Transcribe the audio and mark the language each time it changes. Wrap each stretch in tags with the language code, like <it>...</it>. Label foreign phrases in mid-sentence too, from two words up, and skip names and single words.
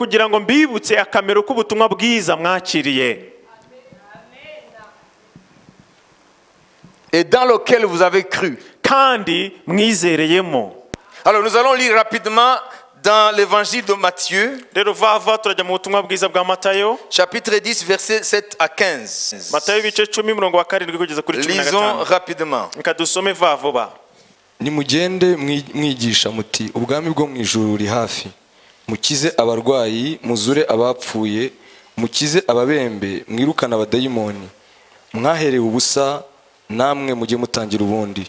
<fr>Et dans lequel vous avez cru. Alors nous allons lire rapidement dans l'évangile de Matthieu, chapitre 10, versets 7 à 15. Lisons rapidement.</fr> <rw>Nimugende mwigisha muti ubwami bwo mu ijuru buri hafi, mukize abarwayi, muzure abapfuye, mukize ababembe, mwirukana abadayimoni, mwaherewe ubusa namwe mujye mutangira ubundi.</rw>